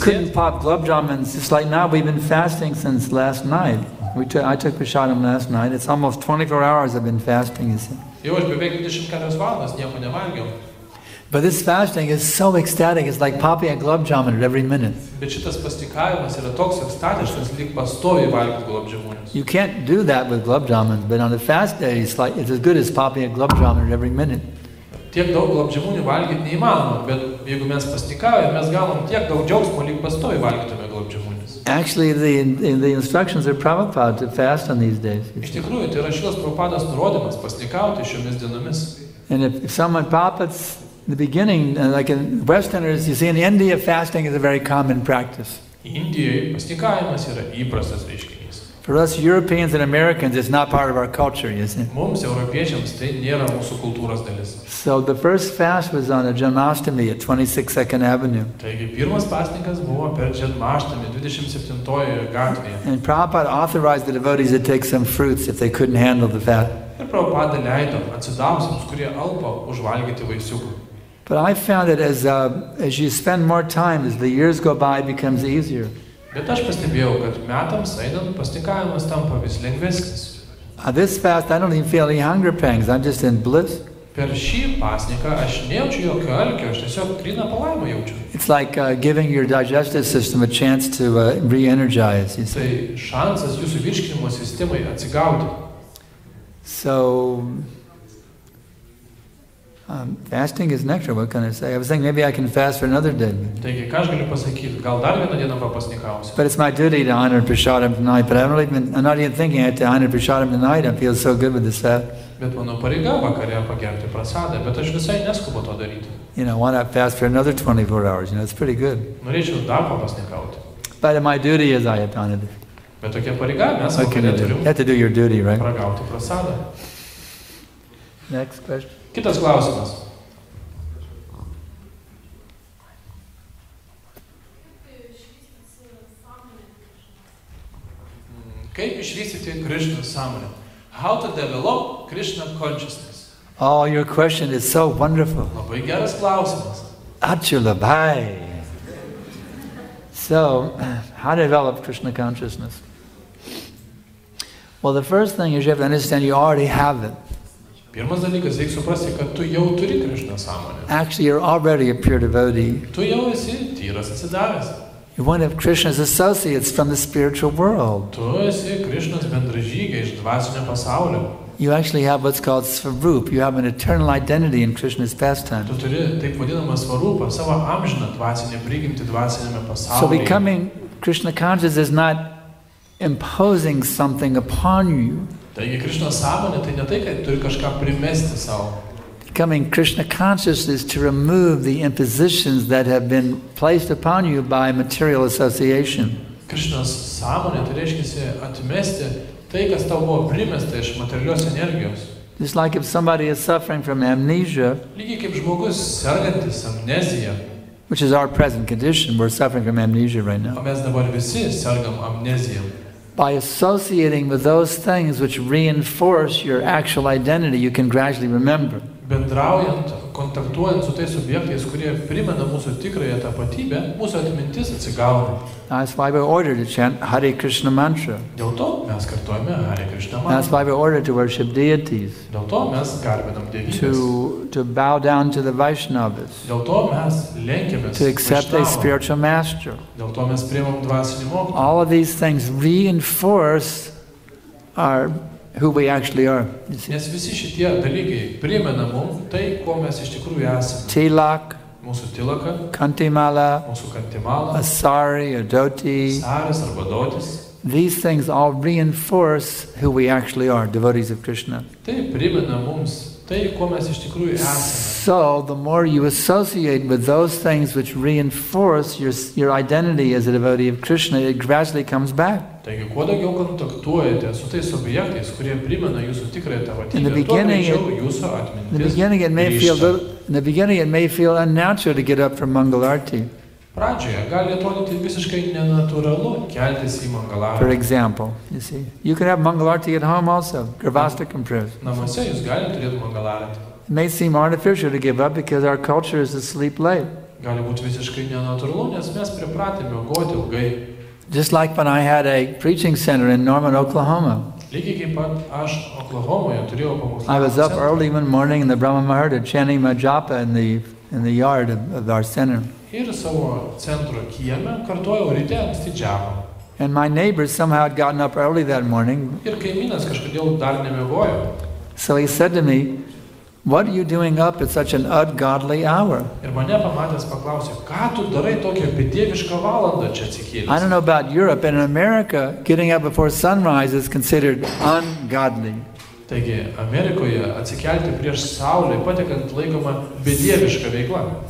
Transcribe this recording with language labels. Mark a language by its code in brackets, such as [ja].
[en] couldn't pop glove jamuns. Just like now, we've been fasting since last night. I took prasadam last night. It's almost 24 hours I've been fasting, you see. [lt] Jau aš beveik 24 valandas nieko nevalgiau. [en] But this fasting is so ecstatic, it's like popping a glove jamun every minute. [lt] Bet šitas pastikavimas yra toks ekstatiškas, lyg pastoviai valgyti globdžiamunius. [en] You can't do that with glove jamun, but on a fast day, it's as good as popping a glove jamun every minute. [lt] Tiek daug globdžiamūnių valgyti neįmanoma, bet jeigu mes pastikaujame, mes gaunam tiek daug džiaugsmo, lyg pastoviai valgytume globdžiamūnius. [en] Actually, the instructions are Prabhupada to fast on these days. [lt] Iš tikrųjų, tai yra šios Prabhupados nurodymas pastikauti šiomis dienomis. [en] And if someone Prabhupada's in the beginning, like in Westerners, you see in India, fasting is a very common practice. [lt] Indijoje pastikavimas yra įprastas reiškinys. [en] For us Europeans and Americans, it's not part of our culture, you see. [lt] Mums, europiečiams, tai nėra mūsų kultūros dalis. [en] So the first fast was on a Janmashtami at 26 2nd Avenue. [lt] Taigi pirmas pasninkas buvo per Janmashtami 27-ojoje gatvėje. [en] And Prabhupada authorized the devotees to take some fruits if they couldn't handle the fat. [lt] Ir Prabhupada leido atsidavusiems, kurie alpo, užvalgyti vaisiukų. [en] But I found that as you spend more time, as the years go by, it becomes easier. [lt] Bet aš pastebėjau, kad metams einant pastikavimas tampa vis lengvesnis. [en] This fast, I don't even feel any hunger pangs. I'm just in bliss. [lt] Per šį pasniką aš nejaučiu jokio alkio, aš tiesiog gryną palaimą jaučiu. [en] It's like giving your digestive system a chance to re-energize. [lt] Tai šansas jūsų virškinimo sistemai atsigauti. [en] So, fasting is nectar, what can I say? I was thinking maybe I can fast for another day. [lt] Taigi, ką aš galiu pasakyti? Gal dar vieną dieną papasnikausiu? [en] But it's my duty to honor Prasadam tonight, but I'm not even thinking I have to honor Prasadam tonight. I feel so good with this fast. [lt] Bet mano pareiga vakare pagerti prasadą, bet aš visai neskubu to daryti. [en] You know, why not fast for another 24 hours? You know, it's pretty good. [lt] Norėčiau dar papasnikauti. [en] But my duty is I have to honor it. [lt] Bet tokia pareiga, mes vakare turim. [en] You have to do your duty, right? [lt] Pragauti prasadą. [en] Next question. [lt] Kitas klausimas. Kaip išvystyti Krishna sąmonę? [en] How to develop Krishna consciousness? Oh, your question is so wonderful. [lt] Labai geras klausimas. Ačiū labai. [en] So, how to develop Krishna consciousness? Well, the first thing is you have to understand you already have it. [lt] Pirmas dalykas, reikia suprasti, kad tu jau turi Krishna sąmonę. [en] Actually, you're already a pure devotee. [lt] Tu jau esi tyras atsidavęs. [en] You're one of Krishna's associates from the spiritual world. [lt] Tu esi Krishnos bendražygiai iš dvasinio pasaulio. [en] You actually have what's called svarup. You have an eternal identity in Krishna's pastime. [lt] Tu turi taip vadinamą svarupą, savo amžiną dvasinę prigimtį dvasinėme pasaulyje. [en] So becoming Krishna conscious is not imposing something upon you. [lt] Taigi Krishna sąmonė tai ne tai, kad turi kažką primesti savo. [en] Becoming Krishna conscious is to remove the impositions that have been placed upon you by material association. [lt] Krishnos sąmonė tai reiškia atmesti tai, kas tau buvo primesta iš materialios energijos. [en] Just like if somebody is suffering from amnesia, [lt] lygiai kaip žmogus sergantis amnezija, [en] which is our present condition, we're suffering from amnesia right now. [lt] O mes dabar visi sergam amnezijom. [en] By associating with those things which reinforce your actual identity, you can gradually remember. [lt] Bendraujant, kontaktuojant su tais subjektais, kurie primena mūsų tikrąją tapatybę, mūsų atmintis atsigauna. [en] That's why we're ordered to chant Hare Krishna mantra. [lt] Dėl to mes kartojame Hare Krishna mantrą. [en] That's why we're ordered to worship deities. [lt] Dėl to mes garbinam dievybes. [en] To bow down to the Vaishnavas. [lt] Dėl to mes lenkiamės [en] to accept a spiritual master. [lt] Dėl to mes priimam dvasinį mokymą. [en] All of these things reinforce who we actually are. [lt] Nes visi šitie dalykai primena mums tai, ko mes iš tikrųjų esame. [en] Tilak, [lt] mūsų tilaka, [en] kantimala, [lt] mūsų kantimala, [en] asari or doti. [lt] Saras arba dotis. [en] These things all reinforce who we actually are, devotees of Krishna. [lt] Tai primena mums tai, ko mes iš tikrųjų esame. [en] So, the more you associate with those things which reinforce your identity as a devotee of Krishna, it gradually comes back. [lt] Taigi, kuo daugiau kontaktuojate su tais objektais, kurie primena jūsų tikrąją tapatybę, tuo greičiau jūsų atmintis grįžta. [en] In the beginning, it may feel unnatural to get up from Mangalarti. [lt] Pradžioje gali atrodyti visiškai nenatūralu keltis į Mangalartį. [en] For example, you see, you can have Mangalarti at home also, Gravastakam prayers. [lt] Namuose jūs galite turėti Mangalartį. [en] It may seem artificial to give up because our culture is to sleep late. [lt] Gali būti visiškai nenatūralu, nes mes pripratę miegoti ilgai. [en] Just like when I had a preaching center in Norman, Oklahoma. [lt] Lygiai kaip pat aš Oklahomoje turėjau pamokslą. [en] I was up early one morning in the Brahma Maharaj chanting my japa in the yard of our center. [lt] Ir savo centro kieme kartojau ryte anksti džiapą. [en] And my neighbor somehow had gotten up early that morning. [lt] Ir kaimynas kažkodėl dar nemiegojo. [en] So he said to me, "What are you doing up at such an ungodly hour?" [lt] Ir mane pamatęs paklausė, ką tu darai tokią bedievišką valandą čia atsikėlęs? [en] I don't know about Europe, but in America, getting up before sunrise is considered ungodly. [lt] Taigi, Amerikoje atsikelti prieš saulę patekant laikoma bedieviška veikla.